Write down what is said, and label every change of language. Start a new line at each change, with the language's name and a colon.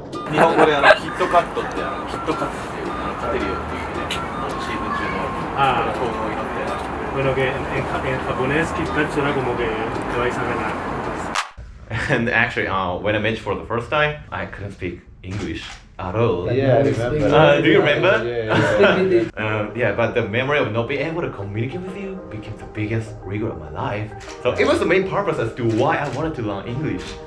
Japanese: 日本語でキットカットってキットカツっていう勝てるよっていう意味でシーズン中の幸運を祈って
Spanish: Bueno, que en japonés Kit Kat suena como que te vais a ganar.
English: And actually, when I met you for the first time, I couldn't speak English at all. Yeah, I remember. Do you remember? Yeah. Yeah, but the memory of not being able to communicate with you became the biggest regret of my life. So it was the main purpose as to why I wanted to learn English.